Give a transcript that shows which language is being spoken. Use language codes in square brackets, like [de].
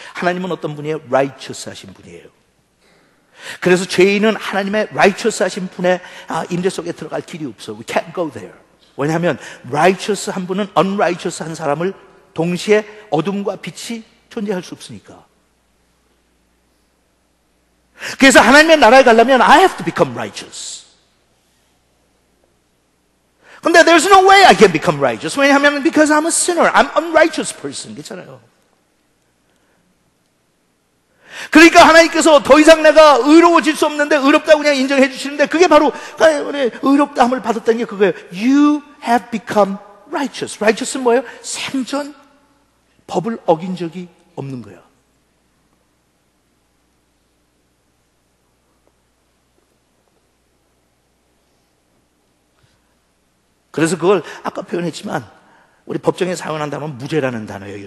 [ko] 하나님은 어떤 분이에요? righteous 하신 분이에요. 그래서 죄인은 하나님의 righteous 하신 분의 임재 속에 들어갈 길이 없어. [en] We can't go there. [ko] 왜냐하면 righteous 한 분은 unrighteous 한 사람을 동시에 어둠과 빛이 존재할 수 없으니까. 그래서 하나님의 나라에 가려면 [en] I have to become righteous. 근데 there's no way I can become righteous. 왜냐하면 because I'm a sinner. I'm an unrighteous person. [ko] 그렇잖아요. 그러니까 하나님께서 더 이상 내가 의로워질 수 없는데 의롭다고 그냥 인정해 주시는데, 그게 바로 의롭다함을 받았다는 게 그거예요. [en] You have become righteous. [ko] righteous는 뭐예요? 생전 법을 어긴 적이 없는 거예요. 그래서 그걸 아까 표현했지만 우리 법정에 사용한 단어는 무죄라는 단어예요.